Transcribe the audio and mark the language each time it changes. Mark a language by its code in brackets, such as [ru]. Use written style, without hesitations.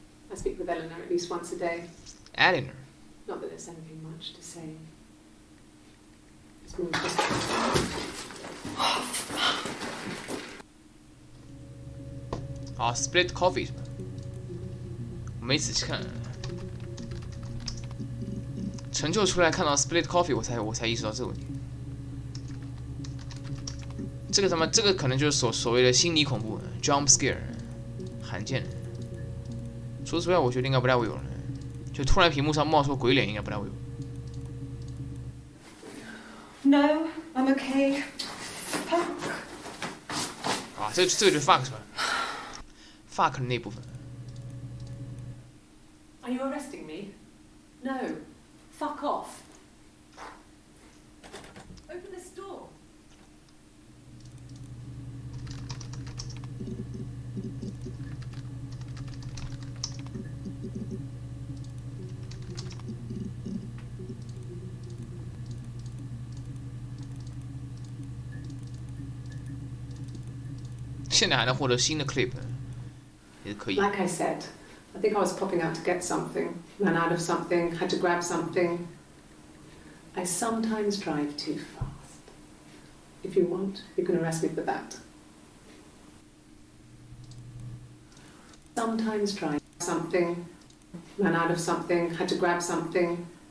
[en] I speak with Eleanor at least once a day. Eleanor. Not that there's anything much to say. It's more just... [zh] 啊 ，split coffee 是吧？我没仔细看，成就出来看到 split coffee，我才意识到这个问题。这个可能就是所谓的心理恐怖 ，jump scare， 罕见。除此之外，我觉得应该不太会有人，就突然屏幕上冒出鬼脸，应该不太会有。 [en] No, I'm okay. Fuck. [zh] 啊，这个就是 fuck 是吧？fuck 的那部分。 [en] Are you arresting me? No. Fuck off. Open this door. [zh] 现在还能获得新的 clip， 也是可以。 [en] Like I said, I think I was popping out to get something, ran out of something, had to grab something. I sometimes drive too fast. If you want, you can arrest me for that. Sometimes drive something, ran out of something, had to grab something.